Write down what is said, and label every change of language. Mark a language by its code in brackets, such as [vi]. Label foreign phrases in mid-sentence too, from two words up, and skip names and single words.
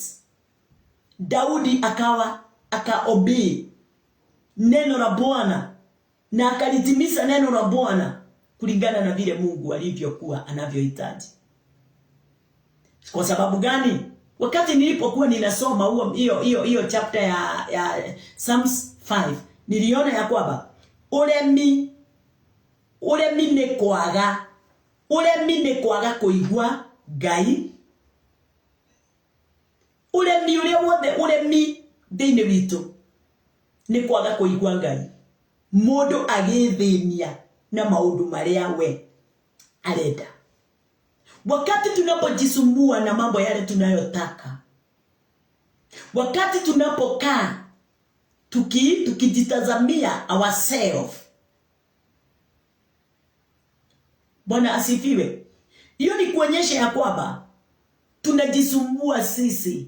[sw] Daudi akaobey neno la Bwana na akalitimiza neno la Bwana kulingana na vile Mungu alivyokuwa anavyohitaji. Kwa sababu gani? Wakati nilipokuwa ninasoma hiyo chapter ya Psalms 5, niliona ya kwamba [ki] uremi ni kwaga kuigua Ngai. Uremi uria wothe uremi thĩinĩ witũ nĩ kwaga kuigua Ngai. Mũndũ agĩthĩnia na maũndũ marĩa we arenda. [sw] Wakati tunapojisumbua na mambo yale tunayotaka, wakati tunapokaa tukijitazamia ourselves, Bwana asifiwe, hiyo ni kuonyesha ya kwamba tunajisumbua sisi.